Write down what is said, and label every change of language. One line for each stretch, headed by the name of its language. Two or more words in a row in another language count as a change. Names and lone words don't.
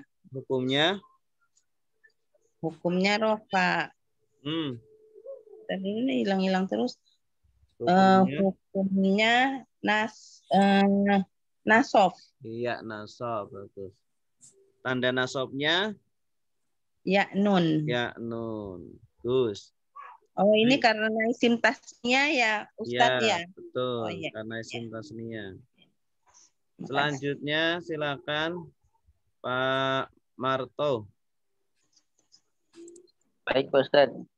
Indonesian: hukumnya. hukumnya rofa. Tadi ini hilang-hilang terus. Hukumnya nasob. Iya, nasob, bagus. Tanda nasobnya Ya nun. ya nun. Gus. Oh ini karena isim tasnya ya Ustadz ya. Betul. Oh, iya. Karena isim tasnia. Makasih. Selanjutnya silakan Pak Marto. Baik, Ustaz.